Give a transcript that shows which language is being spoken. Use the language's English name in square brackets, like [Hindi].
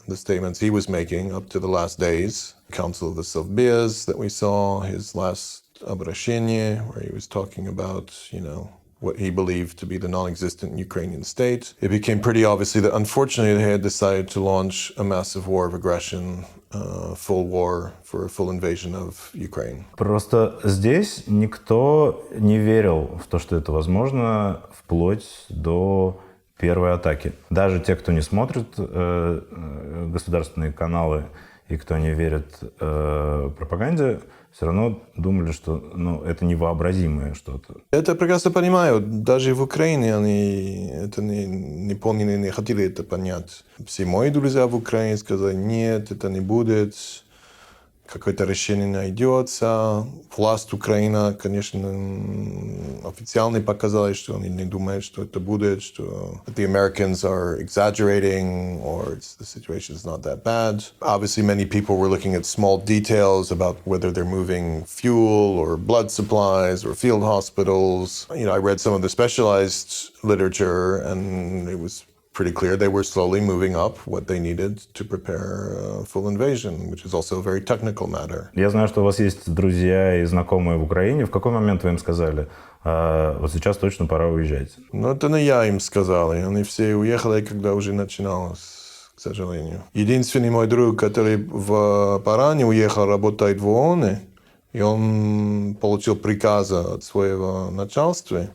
[English] The statements he was making up to the last days, Council of the Совбез that we saw, his last обращение, where he was talking about, what he believed to be the non-existent Ukrainian state. It became pretty obviously that unfortunately they had decided to launch a massive war of aggression, full war for a full invasion of Ukraine. [Russian] Просто здесь никто не верил в то, что это возможно, вплоть до первой атаки. Даже те, кто не смотрит государственные каналы и кто не верит пропаганде, все равно думали, что это невообразимое что-то. Это прекрасно понимаю. Даже в Украине они это не поняли, не хотели это понять. Все мои друзья в Украине сказали, нет, это не будет. Какое-то решение найдется. Власть Украины, конечно, официально показала, что они не думают, что это будет, что [English] the Americans are exaggerating or the situation is not that bad. Obviously, many people were looking at small details about whether they're moving fuel or blood supplies or field hospitals. I read some of the specialized literature and it was pretty clear they were slowly moving up what they needed to prepare a full invasion, which is also a very technical matter. [Russian] Я знаю, что у вас есть друзья и знакомые в Украине. В какой момент вы им сказали, вот сейчас точно пора уезжать? Это не я им сказал. Они все уехали, когда уже начиналось, к сожалению. Единственный мой друг, который в Паране уехал, работает в ООН, и он получил приказ от своего начальства.